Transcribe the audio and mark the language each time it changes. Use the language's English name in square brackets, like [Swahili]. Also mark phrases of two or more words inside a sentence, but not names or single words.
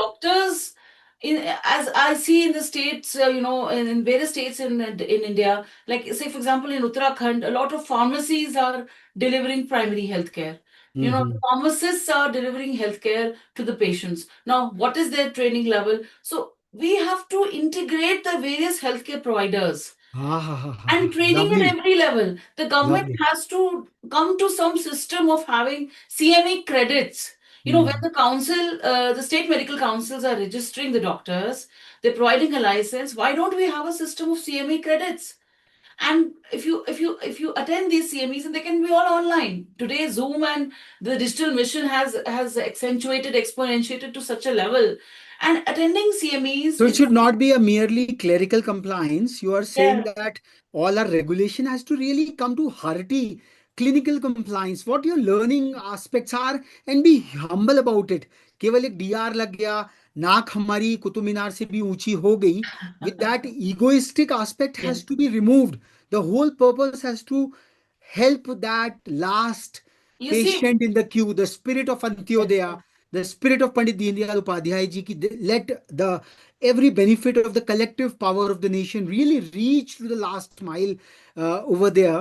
[English] doctors, as I see in the states, in various states in India, like say for example in Uttarakhand, a lot of pharmacies are delivering primary healthcare. The Mm-hmm. pharmacists are delivering healthcare to the patients. Now, what is their training level? So we have to integrate the various healthcare providers Ah, ha, ha, ha, and ha. training at Lovely, every level. The government lovely. has to come to some system of having CME credits. When Mm. the state medical councils are registering the doctors, they're providing a license. Why don't we have a system of CME credits? And if you attend these CMEs, and they can be all online today. Zoom and the digital mission has accentuated, exponentiated to such a level. And attending CMEs So it is should not be a merely clerical compliance. You are saying yeah, that all our regulation has to really come to hearty clinical compliance. What your learning aspects are, and be humble about it. [Hindi] केवल एक डीआर लग गया, नाक हमारी कुतुब मीनार से भी ऊंची हो गई. [English] With that egoistic aspect yes. has to be removed. The whole purpose has to help that last You see, patient in the queue. The spirit of yes, Antyodaya, the spirit of Pandit Deendayal Upadhyay ji, ki let the every benefit of the collective power of the nation really reach to the last mile over there.